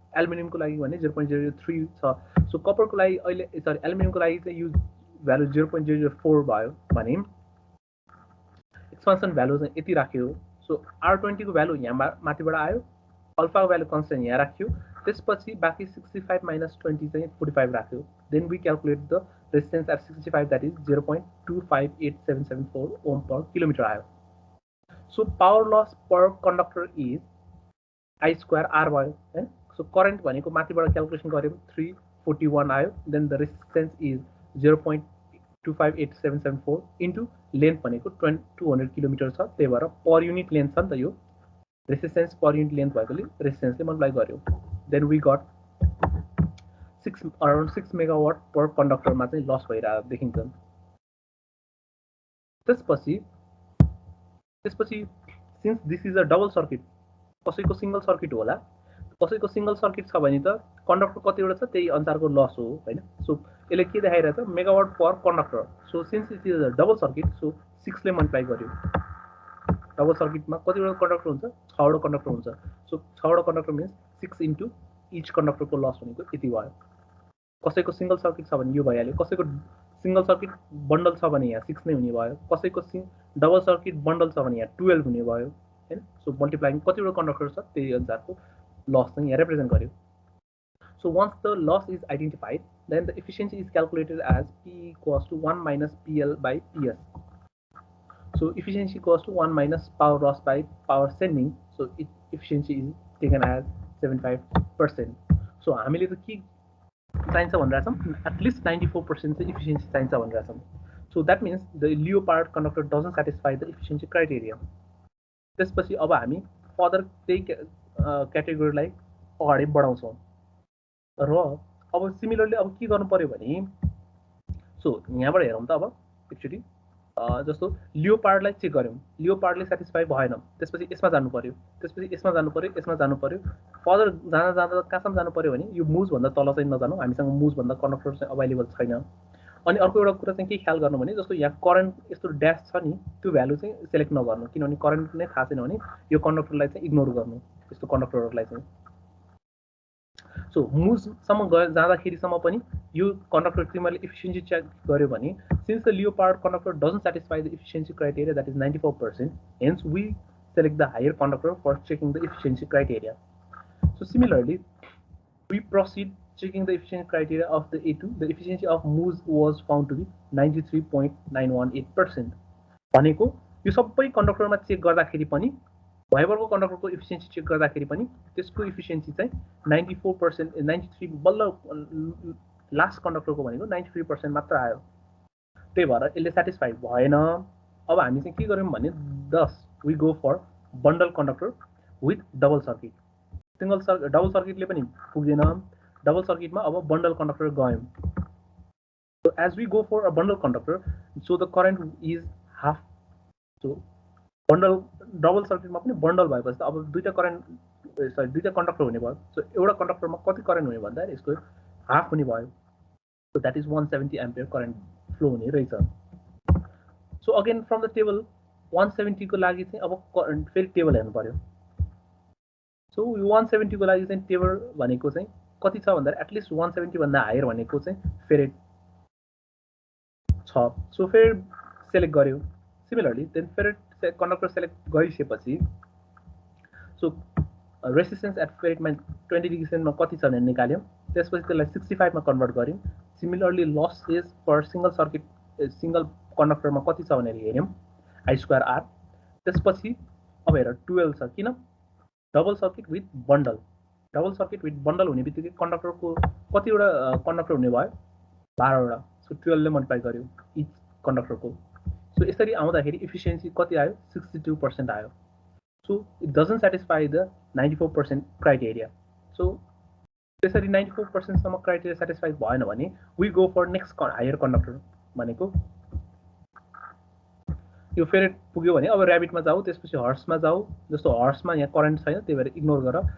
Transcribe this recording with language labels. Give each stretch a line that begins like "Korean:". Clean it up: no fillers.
Nepali: Aluminium को लागि भने 0.003 छ। सो कपर को लागि अहिले सरी एल्युमिनियम को लागि चाहिँ यो भ्यालु 0.004 भयो भने एक्सपान्सन भ्यालु चाहिँ यति राख्यो। सो R20 को भ्यालु यहाँ माथिबाट आयो, अल्फा को भ्यालु कन्स्टेन्ट यहाँ राख्यो, त्यसपछि बाकी 65 minus 20 चाहिँ 45 राख्यो।
English: Then we calculate the resistance at 65 that is 0.258774 ohm per kilometre आयो।
Nepali: So power loss per conductor is I square R भयो हैन। सो करेन्ट भनेको माथिबाट क्याल्कुलेसन गर्यौं 341 आयो, then the resistance is 0.258774 into length भनेको 200 किलोमिटर छ, त्यही भएर पर युनिट लेन्थ छ नि त यो रेजिस्टेन्स पर युनिट लेन्थ भएकोले रेजिस्टेन्सले मल्टिप्लाई गर्यो। Then we got around 6 megawatt पर कन्डक्टरमा चाहिँ लस भइरहेको देखिन्छ। त्यसपछि since this is a double circuit, कसैको सिंगल सर्किट होला, कसैको सिंगल सर्किट छ भने त कन्डक्टर कतिवटा छ त्यही अनुसारको लस हो हैन। सो यसले के देखाइरहेछ megawatt per conductor. So since it is a double circuit so 6 ले मल्टिप्लाई गर्यो। डबल सर्किटमा कतिवटा कन्डक्टर हुन्छ 6 वटा कन्डक्टर हुन्छ। सो 6 वटा conductor means 6 into each कन्डक्टरको loss भनेको यति भयो। कसैको सिंगल सर्किट छ भने यो भइहाल्यो, कसैको सिंगल सर्किट बन्डल छ भने यहाँ 6 नै हुने भयो, कसैको डबल सर्किट बन्डल छ भने यहाँ 12 हुने भयो हैन। सो मल्टिप्लाइङ कतिवटा कन्डक्टर छ त्यही अनुसारको लस चाहिँ यहाँ रिप्रेजेन्ट गर्यो।
English: So once the loss is identified, then the efficiency is calculated as P equals to 1 minus PL by PS. So efficiency equals to 1 minus power loss by power sending. So efficiency is taken as 75%.
Nepali: So हामीले त के चाहिन्छ भनिरहेछौँ at least 94% चाहिँ efficiency चाहिन्छ भनिरहेछौँ। So
English: So that means the leopard conductor doesn't satisfy the efficiency criteria.
Nepali: त्यसपछि अब हामी further त्यही क्याटेगोरीलाई अगाडि बढाउँछौँ र अब सिमिलरली अब के गर्नु पर्यो भने सो यहाँबाट हेरौँ त अब एक्चुअली जस्तो लियोपार्डलाई चेक गऱ्यौँ, लियोपार्डले सेटिस्फाई भएन, त्यसपछि यसमा जानु पर्यो, त्यसपछि यसमा जानु पर्यो, यसमा जानु पर्यो, फर्दर जाँदा जाँदा कहाँसम्म जानु पर्यो भने यो मुजभन्दा तल चाहिँ नजानु, हामीसँग मुजभन्दा कन्डक्टर चाहिँ अभाइलेबल छैन। अनि अर्को एउटा कुरा चाहिँ के ख्याल गर्नु भने जस्तो यहाँ करेन्ट यस्तो ड्यास छ नि त्यो भ्यालु चाहिँ सेलेक्ट नगर्नु, किनभने करेन्ट नै थाहा छैन भने यो कन्डक्टरलाई चाहिँ इग्नोर गर्नु, यस्तो कन्डक्टरहरूलाई चाहिँ।
English: So मुजसम्म जाँदाखेरिसम्म पनि यो कन्डक्टर तिमीहरूले इफिसियन्सी चेक गर्यो भने since the leopard conductor doesn't satisfy the efficiency criteria that is 94%, hence we select the higher conductor for checking the efficiency criteria. So similarly, we proceed checking the efficiency criteria of the A2. The efficiency of moose was found to be 93.918%.
Nepali: भनेको यो सबै कन्डक्टरमा check गर्दाखेरि पनि भयबलको कन्डक्टरको efficiency check गर्दाखेरि पनि त्यसको efficiency चाहिँ 94%, 93 बल्ल लास्ट कन्डक्टरको भनेको 93% मात्र आयो। त्यही भएर यसले सेटिस्फाई भएन। अब हामी चाहिँ के गर्यौँ भने we go for bundle conductor with double circuit. Double circuit ले पनि पुग्दैन, double circuit मा अब bundle conductor गयौँ।
English: So as we go for a bundle conductor, so the current is half.
Nepali: So double circuit मा पनि bundle भएपछि अब दुईटा conductor हुने भयो। So एउटा conductor मा कति current हुने भन्दा यसको half हुने भयो।
English: So that is 170 ampere current flow हुने रहेछ।
Nepali: So again from the table 170 को लागि चाहिँ अब फेरि टेबल हेर्नु पर्यो। सो 170 को लागि चाहिँ टेबल भनेको चाहिँ कति छ भन्दा एटलिस्ट 170 भन्दा हायर भनेको चाहिँ फेरेट छ। सो फेरि सेलेक्ट गर्यो। Similarly then ferret conductor select गरिसकेपछि सो रेसिस्टेन्स एट फेरेटमा 20 डिग्री सेन्टमा कति छ भनेर निकाल्यौँ, त्यसपछि त्यसलाई 65 मा कन्भर्ट गर्यौँ। Similarly loss is for single circuit single कन्डक्टरमा कति छ भनेर हेर्यौँ I²R। त्यसपछि अब हेर 12 छ, किन double circuit with bundle. Double circuit with bundle हुने बित्तिकै कन्डक्टरको कतिवटा कन्डक्टर हुने भयो 12 वटा। सो 12 ले मल्टिप्लाई गर्यो इच कन्डक्टरको। सो यसरी आउँदाखेरि इफिसियन्सी कति आयो 62% आयो।
English: So it doesn't satisfy the 94% criteria.
Nepali: So त्यसरी 94% सम्म क्राइटेरिया सेटिस्फाई भएन भने we go for next higher conductor भनेको यो फेरि पुग्यो भने अब ऱ्याबिटमा जाऊ, त्यसपछि हर्समा जाऊ। जस्तो हर्समा यहाँ करेन्ट छैन त्यही भएर इग्नोर गर।